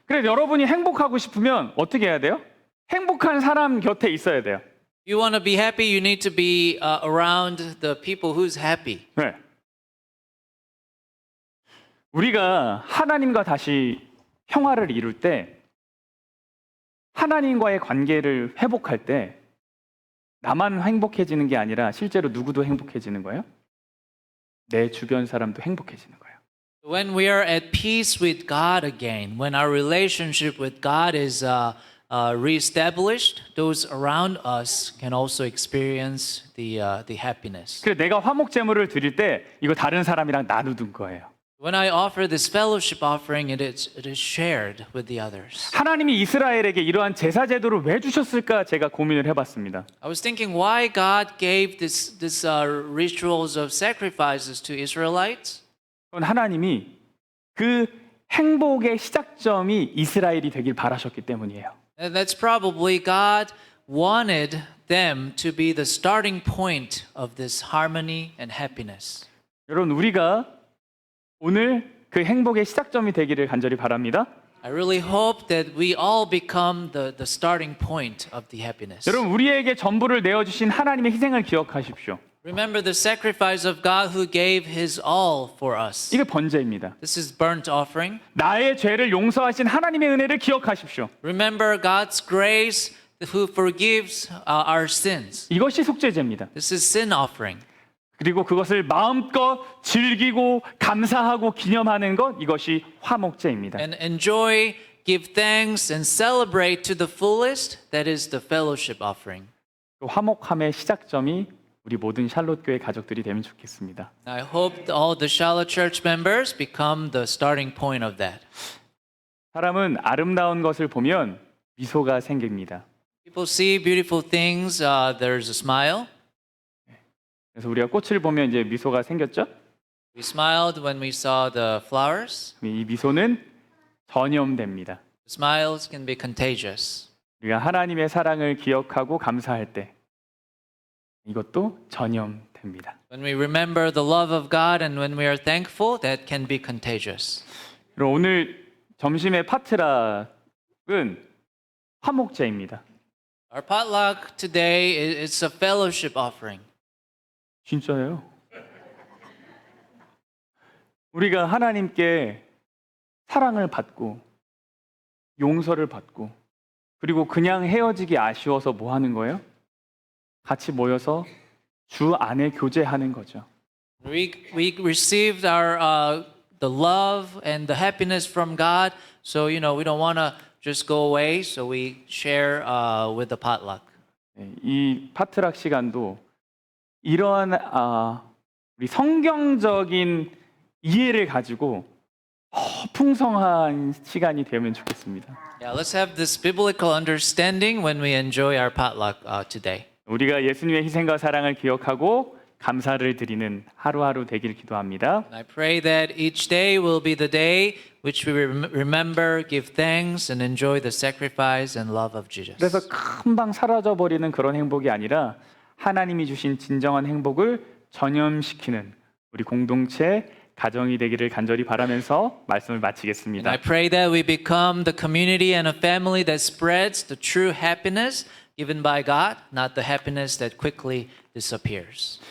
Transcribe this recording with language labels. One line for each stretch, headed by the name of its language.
Korean: 그래서 여러분이 행복하고 싶으면 어떻게 해야 돼요? 행복한 사람 곁에 있어야 돼요.
English: If you want to be happy, you need to be around the people who's happy.
Korean: 네. 우리가 하나님과 다시 평화를 이룰 때 하나님과의 관계를 회복할 때 나만 행복해지는 게 아니라 실제로 누구도 행복해지는 거예요? 내 주변 사람도 행복해지는 거예요.
English: When we are at peace with God again, when our relationship with God is reestablished, those around us can also experience the happiness.
Korean: 그래서 내가 화목 제물을 드릴 때 이거 다른 사람이랑 나누는 거예요.
English: When I offer this fellowship offering, it is shared with the others.
Korean: 하나님이 이스라엘에게 이러한 제사 제도를 왜 주셨을까 제가 고민을 해봤습니다.
English: I was thinking why God gave this rituals of sacrifices to Israelites.
Korean: 그건 하나님이 그 행복의 시작점이 이스라엘이 되길 바라셨기 때문이에요.
English: And that's probably God wanted them to be the starting point of this harmony and happiness.
Korean: 여러분 우리가 오늘 그 행복의 시작점이 되기를 간절히 바랍니다.
English: I really hope that we all become the starting point of the happiness.
Korean: 여러분 우리에게 전부를 내어주신 하나님의 희생을 기억하십시오.
English: Remember the sacrifice of God who gave His all for us.
Korean: 이게 번제입니다.
English: This is burnt offering.
Korean: 나의 죄를 용서하신 하나님의 은혜를 기억하십시오.
English: Remember God's grace who forgives our sins.
Korean: 이것이 속죄제입니다.
English: This is sin offering.
Korean: 그리고 그것을 마음껏 즐기고 감사하고 기념하는 것 이것이 화목제입니다.
English: And enjoy, give thanks, and celebrate to the fullest. That is the fellowship offering.
Korean: 그 화목함의 시작점이 우리 모든 샬롯 교회 가족들이 되면 좋겠습니다.
English: I hope all the Charlotte Church members become the starting point of that.
Korean: 사람은 아름다운 것을 보면 미소가 생깁니다.
English: People see beautiful things. There's a smile.
Korean: 그래서 우리가 꽃을 보면 이제 미소가 생겼죠?
English: We smiled when we saw the flowers.
Korean: 이 미소는 전염됩니다.
English: Smiles can be contagious.
Korean: 우리가 하나님의 사랑을 기억하고 감사할 때 이것도 전염됩니다.
English: When we remember the love of God and when we are thankful, that can be contagious.
Korean: 그럼 오늘 점심의 파트락은 화목제입니다.
English: Our potluck today is a fellowship offering.
Korean: 진짜예요. 우리가 하나님께 사랑을 받고 용서를 받고 그리고 그냥 헤어지기 아쉬워서 뭐 하는 거예요? 같이 모여서 주 안에 교제하는 거죠.
English: We received our the love and the happiness from God, so we don't want to just go away, so we share with the potluck.
Korean: 이 파트락 시간도 이러한 우리 성경적인 이해를 가지고 풍성한 시간이 되면 좋겠습니다.
English: Yeah, let's have this biblical understanding when we enjoy our potluck today.
Korean: 우리가 예수님의 희생과 사랑을 기억하고 감사를 드리는 하루하루 되길 기도합니다.
English: And I pray that each day will be the day which we remember, give thanks, and enjoy the sacrifice and love of Jesus.
Korean: 그래서 금방 사라져 버리는 그런 행복이 아니라 하나님이 주신 진정한 행복을 전염시키는 우리 공동체 가정이 되기를 간절히 바라면서 말씀을
English: And I
Korean: 마치겠습니다.
English: pray that we become the community and a family that spreads the true happiness given by God, not the happiness that quickly disappears.